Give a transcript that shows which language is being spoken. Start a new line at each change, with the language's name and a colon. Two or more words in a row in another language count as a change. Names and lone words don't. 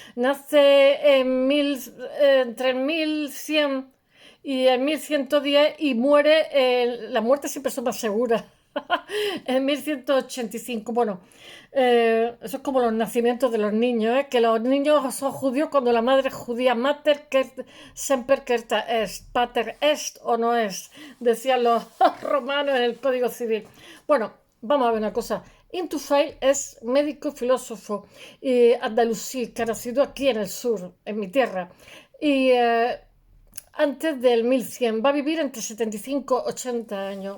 Spanish: Nace entre 1100 y en 1110 y muere, la muerte siempre es más segura, en 1185. Bueno, eso es como los nacimientos de los niños, que los niños son judíos cuando la madre es judía.
Latin: Mater semper certa est, pater est
Spanish: o no es, decían los romanos en el Código Civil. Bueno, vamos a ver una cosa. Intufail es médico y filósofo andalusí, que ha nacido aquí en el sur, en mi tierra. Y antes del 1100. Va a vivir entre 75 y 80 años.